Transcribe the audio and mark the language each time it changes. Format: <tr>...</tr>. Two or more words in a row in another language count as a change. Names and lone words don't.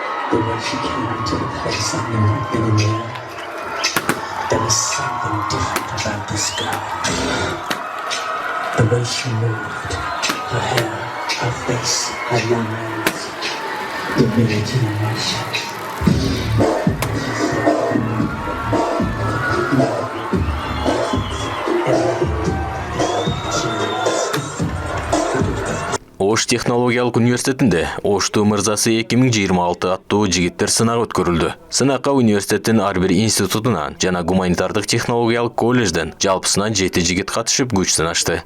<en>The way she came into the place I knew I'd been in there. There was something different about this girl. The way she moved, her hair, her face, her young eyes, the very generation.</en> <ky>Ош технологиялык университетинде Оштуу мырзасы 2026 аттуу жигиттер сынагы өткөрүлдү. Сынакка университеттин ар бир институтунан жана гуманитардык технологиялык колледжден жалпысынан 7 жигит катышып күч сынашты.</ky>